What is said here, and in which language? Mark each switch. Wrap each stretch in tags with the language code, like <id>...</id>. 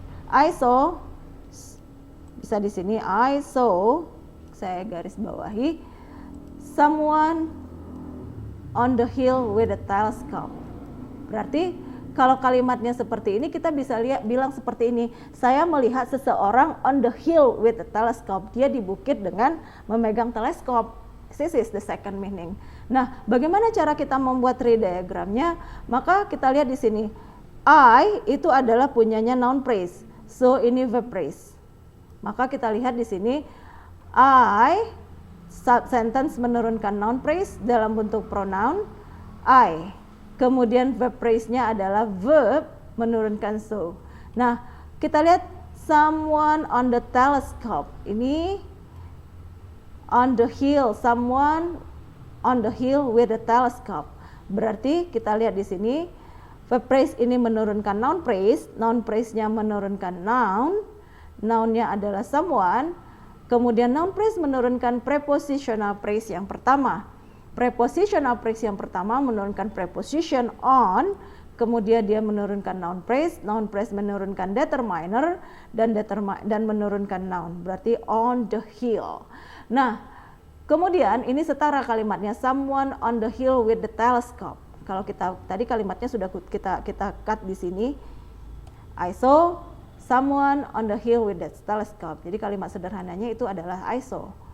<en>I saw,</en> <id>bisa di sini</id> <en>I saw,</en> <id>saya garis bawahi,</id> <en>someone on the hill with a telescope.</en> <id>Berarti kalau kalimatnya seperti ini kita bisa bilang seperti ini, saya melihat seseorang</id> <en>on the hill with a telescope.</en> <id>Dia di bukit dengan memegang teleskop.</id> <en>This is the second meaning.</en> <id>Nah, bagaimana cara kita membuat tree diagramnya? Maka kita lihat di sini, I itu adalah punyanya noun phrase. So ini verb phrase. Maka kita lihat di sini I sentence menurunkan noun phrase dalam bentuk pronoun I. Kemudian verb phrase-nya adalah verb menurunkan so. Nah, kita lihat</id> <en>someone on the telescope. Ini on the hill, someone on the hill with a telescope.</en> <id>Berarti kita lihat di sini verb phrase ini menurunkan noun phrase-nya menurunkan noun, noun-nya adalah someone, kemudian noun phrase menurunkan prepositional phrase yang pertama. Prepositional phrase yang pertama menurunkan preposition on, kemudian dia menurunkan noun phrase menurunkan determiner dan menurunkan noun, berarti on the hill. Nah, kemudian ini setara kalimatnya</id> <en>someone on the hill with the telescope.</en> <id>Kalau kita tadi kalimatnya sudah kita cut di sini.</id> <en>I saw someone on the hill with the telescope.</en> <id>Jadi kalimat sederhananya itu adalah</id> <en>I saw.</en>